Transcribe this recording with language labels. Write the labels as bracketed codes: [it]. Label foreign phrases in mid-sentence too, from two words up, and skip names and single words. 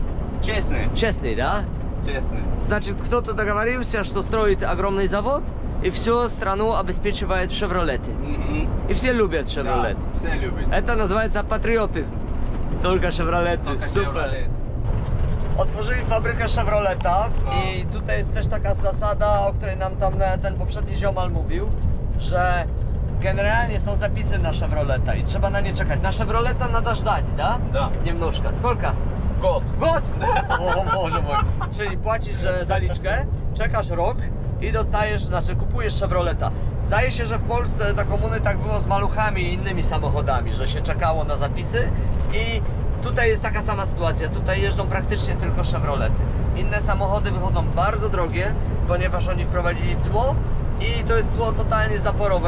[ru] Честный. Честный, да? Честный. Значит, кто-то договорился, что строит огромный завод и всю страну обеспечивает Chevrolet. И все любят Chevrolet. Да, все любят. Это называется патриотизм. Только Chevrolet. Только Супер. Chevrolet. [pl] Otworzyli fabrykę Chevroleta i tutaj jest też taka zasada, o której nam tam ten poprzedni ziomal mówił, że generalnie są zapisy na Chevroleta i trzeba na nie czekać. Na Chevroleta [ru] надо ждать, да? Да. Немножко. Сколько? Год. [pl] Gод! O Boże mój. Czyli płacisz zaliczkę, czekasz rok i dostajesz, znaczy kupujesz Chevroleta. Zdaje się, że w Polsce za komuny tak było z maluchami i innymi samochodami, że się czekało na zapisy i tutaj jest taka sama sytuacja. Tutaj jeżdżą praktycznie tylko Chevrolety. Inne samochody wychodzą bardzo drogie, ponieważ oni wprowadzili cło i to jest cło totalnie zaporowe.